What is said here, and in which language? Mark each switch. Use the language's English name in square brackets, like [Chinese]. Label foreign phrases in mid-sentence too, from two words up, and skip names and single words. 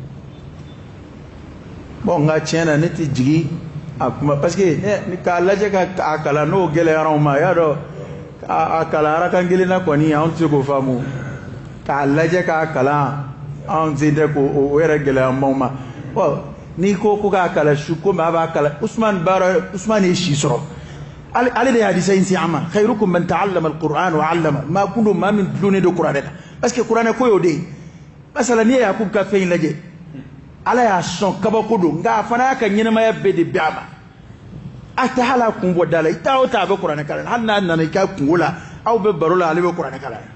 [Bambara] bon nka tiɲɛ na ne tɛ jigin a kuma [French] parce que [Bambara] k'a lajɛ ka a kalan n'o gɛlɛyara anw ma i y'a dɔn a kalan arakan kelen na kɔni anw tɛ se k'o faamu k'a lajɛ k'a kalan anw sen tɛ k'o yɛrɛ gɛlɛya anw ma bon n'i ko k'a kalan su ko maa b'a kalan Usman ye si sɔrɔ ale de ye hadisa in se an ma [Arabic] خيركم من تعلم القرآن وعلم [Bambara] maa kun don maa min dulonnen don kuranɛ kan [French] parce que [Bambara] kuranɛ ko y'o de ye masala n'i ye Yakubu ka fɛn in lajɛ Ala y'a sɔn kabako don nka a fana y'a ka ɲɛnamaya bɛɛ de bɛn a ma a tɛ hali a kun bɔ da la i taa o taa a bɛ kuranɛ kalan hali n'a nana i ka kungo la aw bɛ baro la ale bɛ kuranɛ kalan